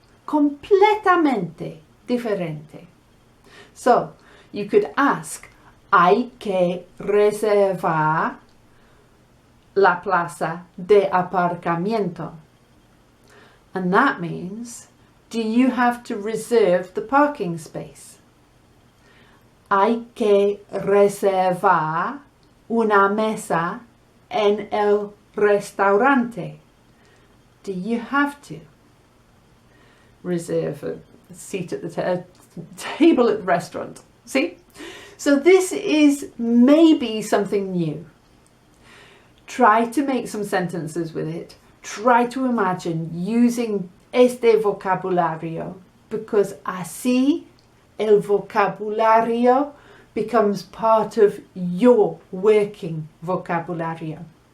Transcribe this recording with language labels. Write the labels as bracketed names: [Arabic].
[Spanish] Completamente diferente. [English] So you could ask, [Spanish] hay que reservar la plaza de aparcamiento. [English] And that means, do you have to reserve the parking space? [Spanish] Hay que reservar una mesa en el restaurante. [English] Do you have to reserve a seat at the table at the restaurant? See? So this is maybe something new. Try to make some sentences with it. Try to imagine using [Spanish] este vocabulario, [English] because [Spanish] así el vocabulario [English] becomes part of your working vocabulario.